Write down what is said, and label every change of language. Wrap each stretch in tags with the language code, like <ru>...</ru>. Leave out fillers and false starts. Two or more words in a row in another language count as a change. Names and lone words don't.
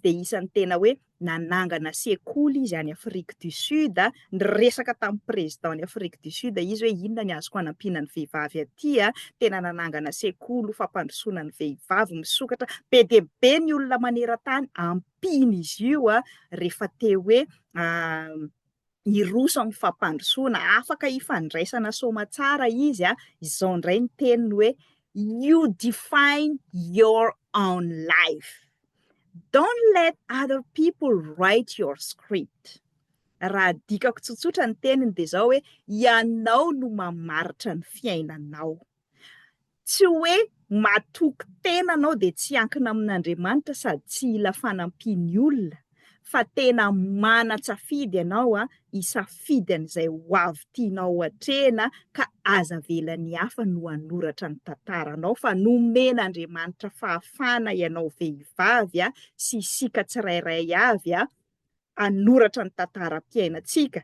<mg>de isan'ny tena hoe nanangana sekoly izy any Afrique du Sud, niresaka tamin'ny président ny Afrique du Sud izy hoe inona ny azoko hanampiana ny vehivavy aty tena nanangana sekoly fampandrosoana ny vehivavy, misokatra be de be ny olona maneran-tany ampiny izy io rehefa teo hoe hiroso amin'ny fampandrosoana, afaka hifandraisana soamantsara izy izao indray ny teniny hoe</mg> <en>you define your own life. Don't let other people write your script.</en> <mg>Raha dikako tsotsotra ny teniny de zao hoe ianao no mamaritra ny fiainanao. Tsy hoe matoky tena anao de tsy ankina amin'Andriamanitra sady tsy ila fanampiany olona, fa tena mana-tsafidy ianao hisafidy an'izay ho avy tianao hatrena ka aza velan'ny hafa no hanoratra ny tantaranao, fa nomen'Andriamanitra fahafana ianao vehivavy sy isika tsirairay avy hanoratra ny tantaram-piainantsika.</mg>